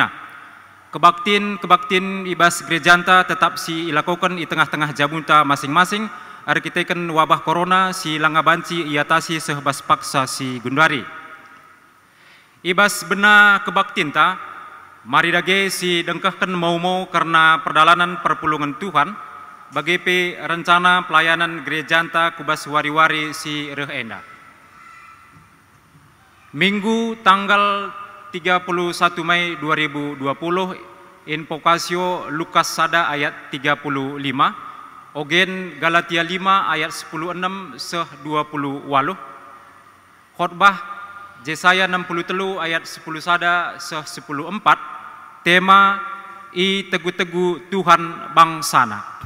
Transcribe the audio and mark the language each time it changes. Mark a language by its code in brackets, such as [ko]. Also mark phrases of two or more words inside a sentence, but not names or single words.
[btx] Kebaktin ibas gerejanta tetap si ilakukan i tengah-tengah jabunta masing-masing, arkiteken wabah corona si langabanci iatasi sehebas paksa si gundari. Ibas bena kebaktinta, mari dage si dengkahkan mau-mau karena perdalanan perpulungan Tuhan bagi rencana pelayanan gerejanta kubas wari-wari si reh enda. Minggu tanggal 31 Mei 2020 invokasio Lukas sada ayat 35, ogen Galatia 5 ayat 16 seh 28, khotbah Yesaya 63 ayat 10 sada seh 10:4, tema i tegu-tegu Tuhan bangsana.